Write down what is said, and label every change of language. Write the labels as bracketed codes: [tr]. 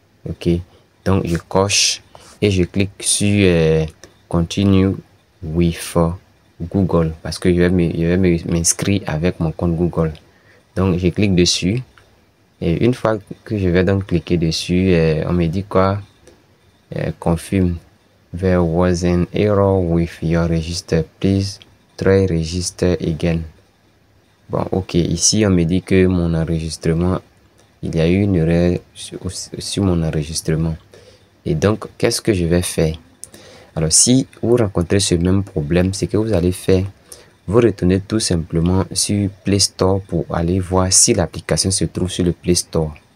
[fr] Ok, donc je coche et je clique sur Continue with Google parce que je vais m'inscrire avec mon compte Google. Donc, je clique dessus. Et une fois que je vais donc cliquer dessus, on me dit quoi? Confirme. [en] There was an error with your register. Please try register again. [fr] Bon, ok. Ici, on me dit que mon enregistrement, il y a eu une erreur sur mon enregistrement. Et donc, qu'est-ce que je vais faire? Alors, si vous rencontrez ce même problème, c'est que vous allez faire, vous retournez tout simplement sur Play Store pour aller voir si l'application se trouve sur le Play Store.